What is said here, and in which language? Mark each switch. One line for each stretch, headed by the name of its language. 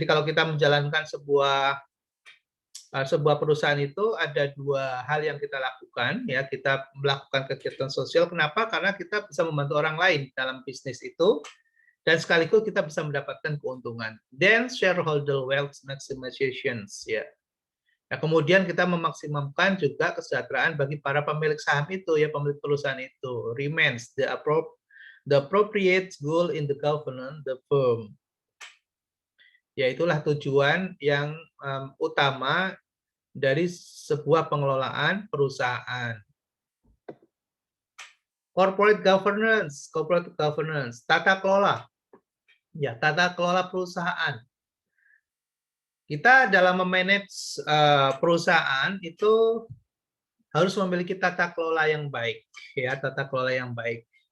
Indonesian: Jadi kalau kita menjalankan sebuah perusahaan itu ada dua hal yang kita lakukan, ya, kita melakukan kegiatan sosial. Kenapa? Karena kita bisa membantu orang lain dalam bisnis itu dan sekaligus kita bisa mendapatkan keuntungan.
English: Then shareholder wealth maximizations,
Indonesian: ya. Nah, kemudian kita memaksimumkan juga kesejahteraan bagi para pemilik saham itu, ya, pemilik perusahaan itu.
English: Remains the appropriate goal in the governance the firm.
Indonesian: Ya, itulah tujuan yang utama dari sebuah pengelolaan perusahaan. Corporate governance, tata kelola. Ya, tata kelola perusahaan. Kita dalam memanage perusahaan itu harus memiliki tata kelola yang baik, ya, tata kelola yang baik.